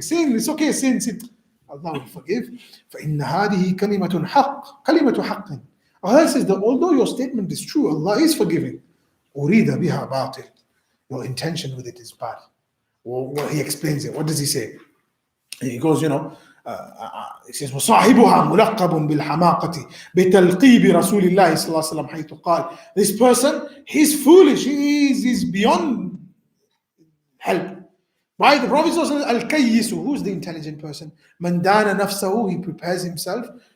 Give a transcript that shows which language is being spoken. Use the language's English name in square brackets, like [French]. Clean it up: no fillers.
[English] Sin, it's okay, sin. Allah will forgive. [Arabic] فَإِنَّ هَذِهِ كَلِمَةٌ حَقٍّ كَلِمَةُ حَقٍّ. [English] Allah says that although your statement is true, Allah is forgiving. [Arabic] أُرِيدَ بِهَا بَاطِلٌ. [English] Your intention with it is bad. Well, he explains it. What does he say? He goes, he says, [Arabic] وصاحبها ملقب بالحماقة بتلقيب رسول الله صلى الله عليه وسلم حيث قال. [English] This person, he's foolish, he's beyond help. Why? The Prophet صلى الله عليه وسلم الكيس, who's the intelligent person? [Arabic] من دان نفسه, [English] he prepares himself.